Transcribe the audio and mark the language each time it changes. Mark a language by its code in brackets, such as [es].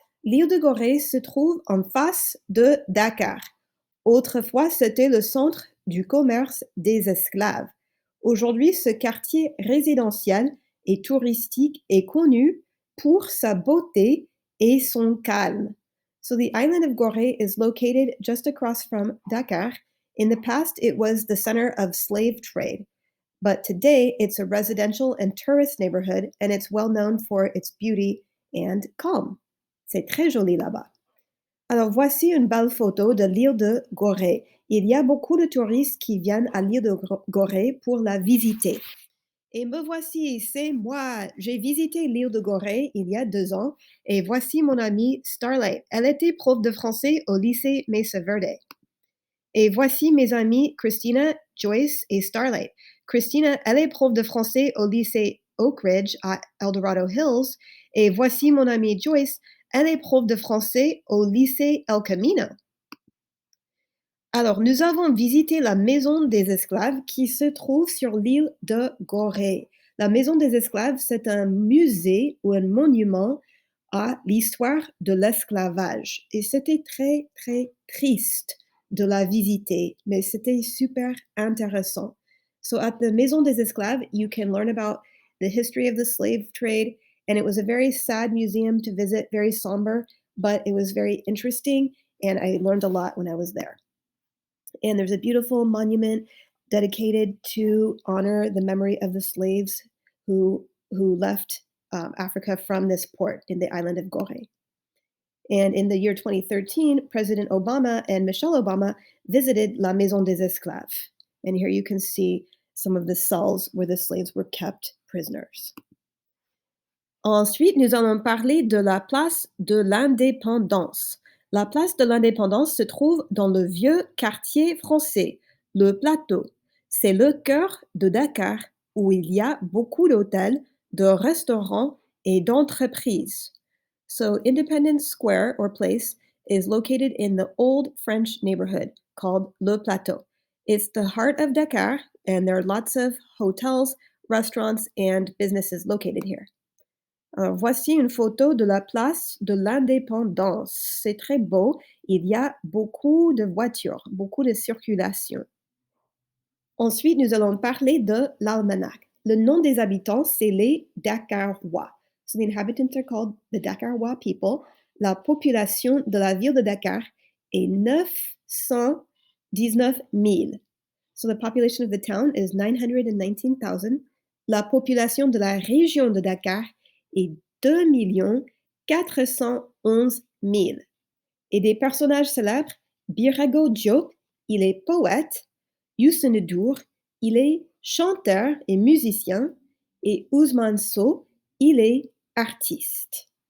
[fr] L'île de Gorée se trouve en face de Dakar. Autrefois, c'était le centre du commerce des esclaves. Aujourd'hui, ce quartier résidentiel et touristique est connu pour sa beauté et son calme. [en] So the island of Gorée is located just across from Dakar. In the past, it was the center of slave trade, but today it's a residential and tourist neighborhood and it's well known for its beauty and calm. [fr] C'est très joli là-bas. Alors, voici une belle photo de l'île de Gorée. Il y a beaucoup de touristes qui viennent à l'île de Gorée pour la visiter. Et me voici, c'est moi. J'ai visité l'île de Gorée il y a 2 ans et voici mon amie Starlight. Elle était prof de français au lycée Mesa Verde. Et voici mes amis Christina, Joyce et Starlight. Christina, elle est prof de français au lycée Oak Ridge à Eldorado Hills. Et voici mon amie Joyce, elle est prof de français au lycée El Camino. Alors, nous avons visité la maison des esclaves qui se trouve sur l'île de Gorée. La maison des esclaves, c'est un musée ou un monument à l'histoire de l'esclavage. Et c'était très, très triste de la visiter, mais c'était super intéressant. [en] So at the Maison des Esclaves, you can learn about the history of the slave trade, and it was a very sad museum to visit, very somber, but it was very interesting, and I learned a lot when I was there. And there's a beautiful monument dedicated to honor the memory of the slaves who left Africa from this port in the island of Gorée. And in the year 2013, President Obama and Michelle Obama visited La Maison des Esclaves. And here you can see some of the cells where the slaves were kept prisoners. [fr] Ensuite, nous allons parler de la place de l'Indépendance. La place de l'Indépendance se trouve dans le vieux quartier français, le Plateau. C'est le cœur de Dakar où il y a beaucoup d'hôtels, de restaurants et d'entreprises. [en] So, Independence Square or place is located in the old French neighborhood called Le Plateau. It's the heart of Dakar, and there are lots of hotels, restaurants, and businesses located here. [fr] Alors, voici une photo de la place de l'Indépendance. C'est très beau. Il y a beaucoup de voitures, beaucoup de circulation. Ensuite, nous allons parler de l'almanach. Le nom des habitants, c'est les Dakarois. [en] So the inhabitants are called the Dakarois people. [fr] La population de la ville de Dakar est 919 000. [en] So the population of the town is 919,000. [fr] La population de la région de Dakar est 2 411 000. Et des personnages célèbres, Birago Diop, il est poète, Youssou N'Dour, il est chanteur et musicien, et Ousmane Sow, il est artiste.